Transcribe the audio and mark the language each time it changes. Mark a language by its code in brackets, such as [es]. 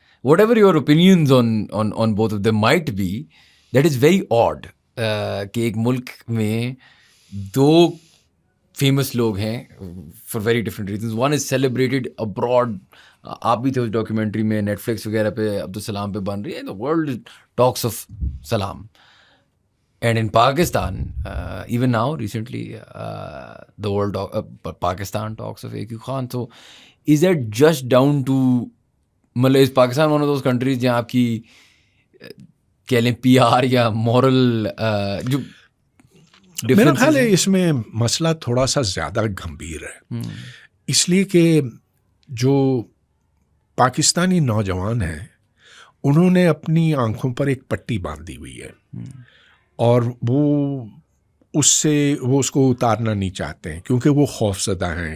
[en] whatever your opinions on both of them might be, that is very odd [ur] کہ ایک ملک میں 2 famous لوگ ہیں [en] For very different reasons. One is celebrated abroad. [ur] آپ بھی تھے اس ڈاکیومنٹری میں, نیٹ فلکس وغیرہ پہ عبدالسلام پہ بن رہی ہے, [en] The world talks of Salam. And in Pakistan even now recently the world Pakistan talks of AQ Khan. So is that just down to مطلب is Pakistan one of those countries [ur] جہاں آپ کی کہہ لیں [en] PR یا moral جو [ur] میرا خیال ہے اس میں مسئلہ تھوڑا سا زیادہ گمبھیر ہے. اس لیے کہ جو پاکستانی نوجوان ہیں انہوں نے اپنی آنکھوں پر ایک پٹی باندھی ہوئی ہے, اور وہ اس کو اتارنا نہیں چاہتے ہیں کیونکہ وہ خوف زدہ ہیں.